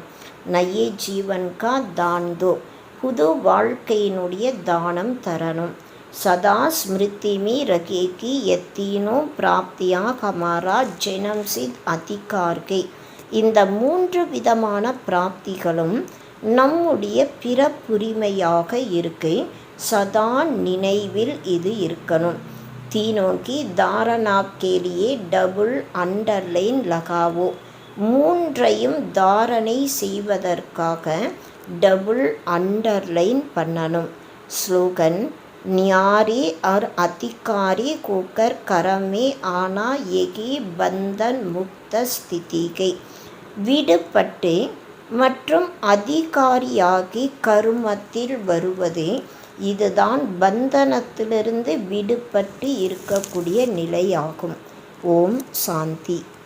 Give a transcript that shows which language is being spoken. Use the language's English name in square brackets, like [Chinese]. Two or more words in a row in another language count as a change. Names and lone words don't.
[Hindi] नये जीवन का दान दो. [Tamil] புது வாழ்க்கையினுடைய தானம் தரணும். [Hindi] सदा स्मृति में रखे कि ये तीनों प्राप्तियां हमारा जन्म सिद्ध अधिकार है. [Tamil] இந்த 3 விதமான பிராப்திகளும் நம்முடைய பிறப்புரிமையாக இருக்கு. சதா நினைவில் இது இருக்கணும். [Hindi] तीनों की धारणा के लिए [English] double underline [Hindi] लगाओ. [Tamil] மூன்றையும் தாரணை செய்வதற்காக [English] double underline [Tamil] பண்ணணும். [Hindi] ஸ்லோகன் न्यारी और अधिकारी होकर कर्म में आना यही बंधन मुक्त स्थिति है. [Tamil] விடுபட்டு மற்றும் அதிகாரியாகி கருமத்தில் வருவது இதுதான் பந்தனத்திலிருந்து விடுபட்டு இருக்கக்கூடிய நிலையாகும். ஓம் சாந்தி.